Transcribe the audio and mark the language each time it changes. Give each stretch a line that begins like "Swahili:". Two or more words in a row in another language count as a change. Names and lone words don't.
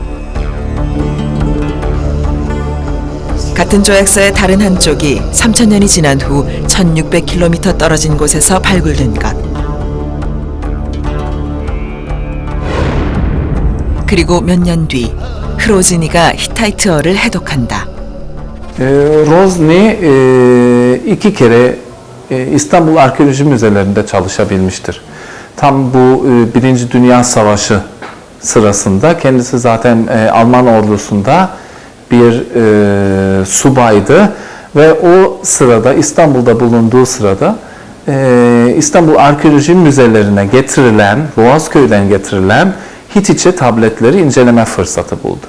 Korean: 같은 조약서의 다른 한쪽이 3,000년이 지난 후 1,600km 떨어진 곳에서 발굴된 것. 그리고 몇 년 뒤 흐로즈니가 히타이트어를 해독한다.
Turkish: Rozni iki kere İstanbul Arkeoloji Müzelerinde çalışabilmiştir. Tam bu Birinci Dünya Savaşı sırasında kendisi zaten Alman ordusunda bir subaydı ve o sırada İstanbul'da bulunduğu sırada İstanbul Arkeoloji Müzelerine getirilen, Boğazköy'den getirilen Hititçe tabletleri inceleme fırsatı buldu.